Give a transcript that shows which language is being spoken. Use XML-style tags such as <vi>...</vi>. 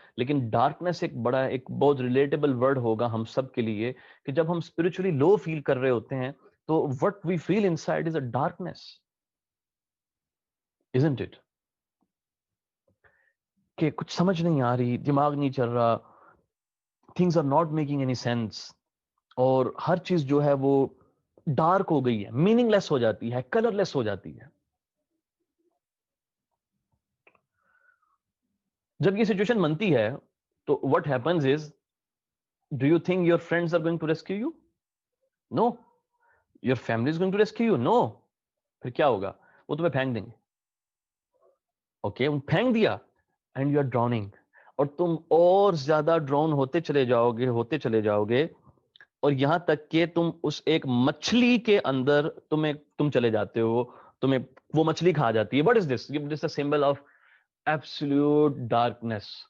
<ur>لیکن ڈارکنیس ایک بہت ریلیٹیبل ورڈ ہوگا ہم سب کے لیے کہ جب ہم اسپرچولی لو فیل کر رہے ہوتے ہیں تو</ur> <en>What we feel inside is a darkness, isn't it؟</en> <ur>کہ کچھ سمجھ نہیں آ رہی، دماغ نہیں چل رہا،</ur> <en>things are not making any sense،</en> <ur>اور ہر چیز جو ہے وہ ڈارک ہو گئی ہے، میننگ لیس ہو جاتی ہے، کلر لیس ہو جاتی ہے. جب یہ سچویشن بنتی ہے تو</ur> <en>what happens is, do you think your friends are going to rescue you? No. Your family is going to rescue you? No.</en> <ur>پھر کیا ہوگا؟ وہ تمہیں پھینک دیں گے. اوکے، پھینک دیا</ur> <en>and you are drowning,</en> <ur>اور تم اور زیادہ ڈراؤن ہوتے چلے جاؤ گے اور یہاں تک کہ تم اس ایک مچھلی کے اندر تم چلے جاتے ہو، تمہیں وہ مچھلی کھا جاتی ہے.</ur> <en>What is this? This is a symbol of absolute darkness.</en>